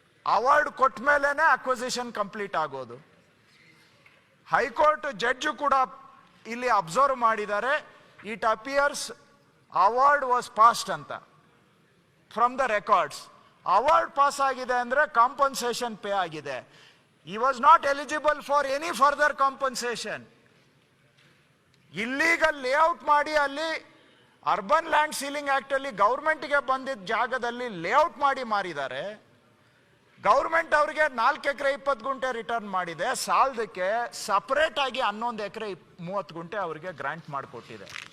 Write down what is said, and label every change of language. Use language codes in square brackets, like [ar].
[kn] Award ಕೊಟ್ಟ ಮೇಲೆನೆ acquisition complete ಆಗೋದು. ಹೈಕೋರ್ಟ್ ಜಡ್ಜ್ ಕೂಡ ಇಲ್ಲಿ ಅಬ್ಸರ್ವ್ ಮಾಡಿದ್ದಾರೆ, [en] it appears award was passed [kn] ಅಂತ [en] From the records. [kn] Award pass ಆಗಿದೆ ಅಂದ್ರೆ ಕಾಂಪನ್ಸೇಷನ್ ಪೇ ಆಗಿದೆ. [en] He was not eligible for any further compensation. [kn] Illegal layout ಮಾಡಿ ಅಲ್ಲಿ ಅರ್ಬನ್ ಲ್ಯಾಂಡ್ ಸೀಲಿಂಗ್ ಆಕ್ಟ್ ಅಲ್ಲಿ ಗೌರ್ಮೆಂಟ್ಗೆ ಬಂದಿದ್ದ ಜಾಗದಲ್ಲಿ ಲೇಔಟ್ ಮಾಡಿ ಮಾರಿದ್ದಾರೆ. ಗೌರ್ಮೆಂಟ್ ಅವರಿಗೆ 4 ಎಕರೆ 20 ಗುಂಟೆ ರಿಟರ್ನ್ ಮಾಡಿದೆ. ಸಾಲದಕ್ಕೆ ಸಪರೇಟ್ ಆಗಿ 11 ಎಕರೆ 30 ಗುಂಟೆ ಅವರಿಗೆ ಗ್ರಾಂಟ್ ಮಾಡಿಕೊಟ್ಟಿದೆ.